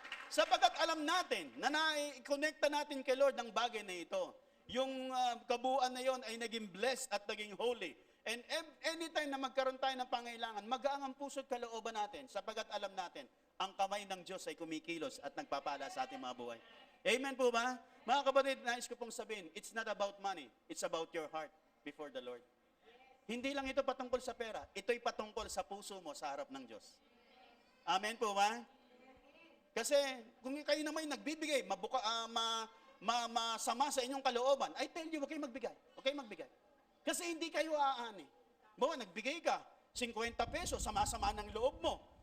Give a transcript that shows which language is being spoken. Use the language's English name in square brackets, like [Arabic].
[Filipino] Sapagkat alam natin na na-connecta natin kay Lord ang bagay na ito. Yung kabuuan na yon ay naging blessed at naging holy. [English] And anytime [Filipino] na magkaroon tayo ng pangailangan, magaang ang puso't kalooban natin sapagkat alam natin, ang kamay ng Diyos ay kumikilos at nagpapala sa ating mga buhay. Amen po ba? Mga kapatid, nais ko pong sabihin, [English] it's not about money, it's about your heart before the Lord. [Filipino] Hindi lang ito patungkol sa pera, ito'y patungkol sa puso mo sa harap ng Diyos. Amen po ba? Kasi kung kayo naman nagbibigay, masama sa inyong kalooban, [English] I tell you, [Filipino] huwag kayo magbigay. Huwag kayo magbigay. Kasi hindi kayo aani. Bawa, nagbigay ka, 50 pesos, sama-sama ng loob mo.